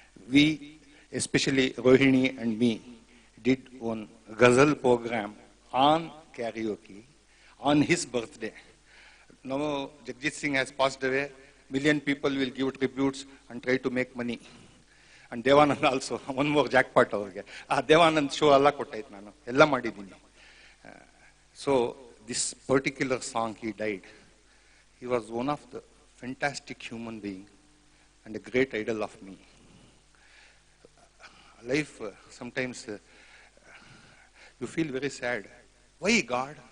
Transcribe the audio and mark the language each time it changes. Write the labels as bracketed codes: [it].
[en] We, especially Rohini and me, did one ghazal program on karaoke on his birthday. Now Jagjit Singh has passed away. Million people will give tributes and try to make money. And Devanand also, one more jackpot [kn] ಅವ್ರಿಗೆ. Devanand show alla ಕೊಟ್ಟಾಯ್ತು ನಾನು, ಎಲ್ಲ ಮಾಡಿದ್ದೀನಿ. [en] So this particular song he died. He was one of the fantastic human being and a great idol of me. Life, sometimes you feel very sad. Why God?